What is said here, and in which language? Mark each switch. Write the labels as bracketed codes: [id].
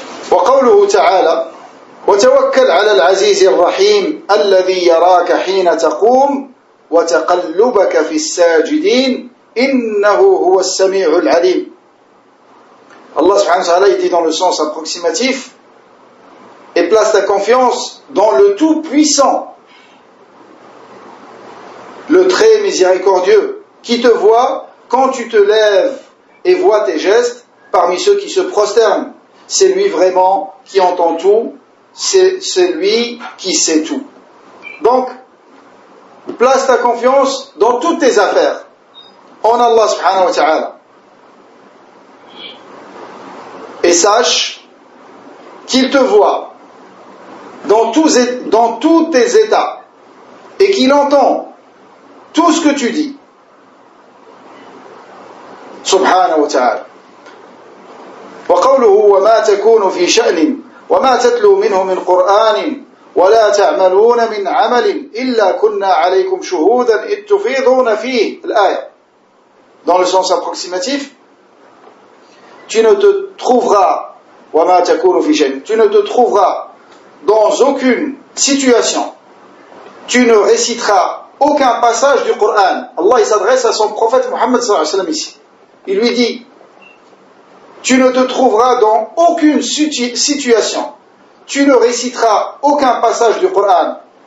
[ar] وقوله تعالى وتوكل على العزيز الرحيم الذي يراك حين تقوم وتقلبك في الساجدين إنه هو السميع العليم. [fr] Allah subhanahu wa ta'ala dit dans le sens approximatif et place ta confiance dans le Tout-Puissant, le très miséricordieux, qui te voit quand tu te lèves et voit tes gestes parmi ceux qui se prosternent. C'est lui vraiment qui entend tout, c'est lui qui sait tout. Donc, place ta confiance dans toutes tes affaires en Allah subhanahu wa ta'ala. Et sache qu'il te voit dans tous tes états et qu'il entend tout ce que tu dis. Subhanahu wa ta'ala. [ar] وقوله وما تكون في شأن وما تتلو منه من قرآن ولا تعملون من عمل إلا كنا عليكم شهودا إذ تفيضون فيه الآية. [fr] Dans le sens approximatif, tu ne te trouveras [ar] وما تكون في شأن, [fr] tu ne te trouveras dans aucune situation, tu ne réciteras aucun passage du Coran. Allah il s'adresse à son prophète Muhammad sallallahu alayhi wa sallam ici. Il lui dit tu ne te trouveras dans aucune situation, tu ne réciteras aucun passage du Coran.